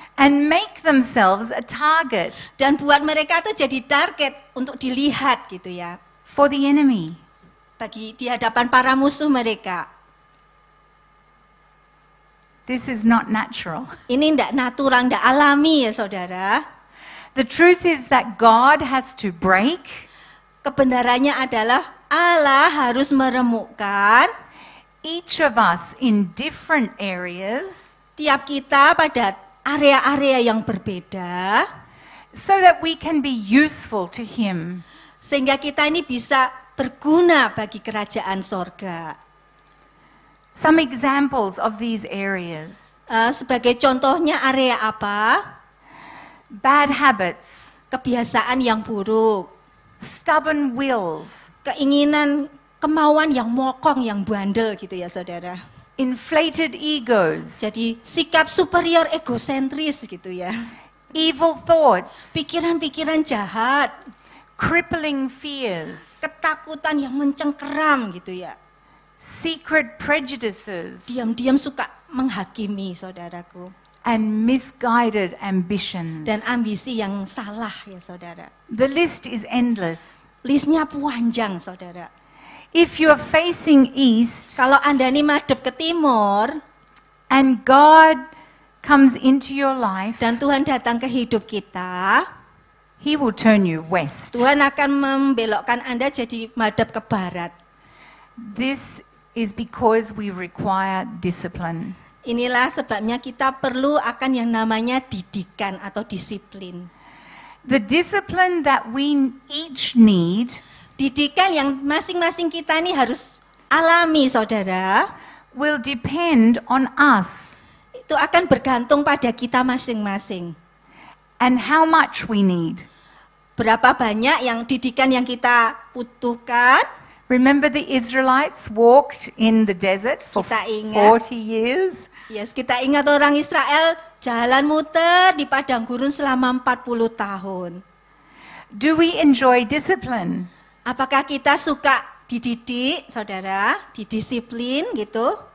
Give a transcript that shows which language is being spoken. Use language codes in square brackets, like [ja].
[en] and make themselves a target [id] Dan buat mereka tuh jadi target untuk dilihat gitu ya, [en] for the enemy. [id] bagi di hadapan para musuh mereka. [en] This is not natural. [id] Ini tidak natural, tidak alami ya saudara. [en] The truth is that God has to break [id] Kebenarannya adalah Allah harus meremukkan [en] each of us in different areas [id] tiap kita pada area-area yang berbeda, [en] so that we can be useful to Him. [id] sehingga kita ini bisa berguna bagi kerajaan sorga. [en] Some examples of these areas: [id] Sebagai contohnya area apa? [en] bad habits, [id] Kebiasaan yang buruk, [en] stubborn wills, [id] keinginan, kemauan yang mokong, yang bandel gitu ya saudara. [en] inflated egos, [id] Jadi sikap superior egosentris gitu ya. [en] evil thoughts, [id] Pikiran-pikiran jahat, [en] crippling fears, [id] ketakutan yang mencengkeram gitu ya. [en] secret prejudices, [id] Diam-diam suka menghakimi saudaraku. [en] and misguided ambitions. [id] Dan ambisi yang salah ya saudara. [en] The list is endless. [id] Listnya panjang saudara. [en] If you're facing east [id] Kalau Anda ini madep ke timur [en] and God comes into your life, [id] dan Tuhan datang ke hidup kita, [en] He will turn you west. [id] Tuhan akan membelokkan Anda jadi madep ke barat. [en] This is because we require discipline. [id] Inilah sebabnya kita perlu akan yang namanya didikan atau disiplin. [en] The discipline that we each need [id] Didikan yang masing-masing kita ini harus alami saudara, [en] will depend on us [id] itu akan bergantung pada kita masing-masing. [en] and how much we need. [id] Berapa banyak yang didikan yang kita butuhkan. [en] Remember the Israelites walked in the desert for [id] Kita ingat. [en] 40 years? [id] Yes, kita ingat orang Israel jalan muter di padang gurun selama 40 tahun. [en] Do we enjoy discipline? [id] Apakah kita suka dididik, saudara, didisiplin gitu?